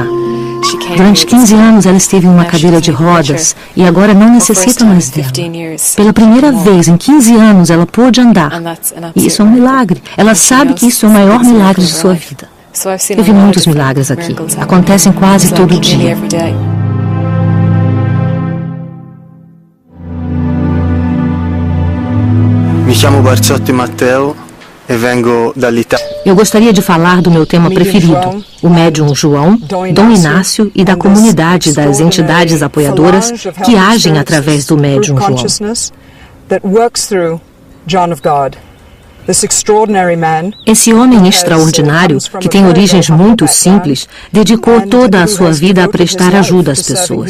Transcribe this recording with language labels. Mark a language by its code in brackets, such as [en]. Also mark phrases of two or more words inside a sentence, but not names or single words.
[pt] Durante 15 anos ela esteve em uma cadeira de rodas e agora não necessita mais dela. Pela primeira vez em 15 anos ela pôde andar. E isso é um milagre. Ela sabe que isso é o maior milagre de sua vida. Eu vi muitos milagres aqui. Acontecem quase todo dia. [it] Mi chiamo Barzotti Matteo e vengo dall'Italia. [pt] Eu gostaria de falar do meu tema preferido, o médium João, Dom Inácio e da comunidade das entidades apoiadoras que agem através do médium João. Esse homem extraordinário, que tem origens muito simples, dedicou toda a sua vida a prestar ajuda às pessoas.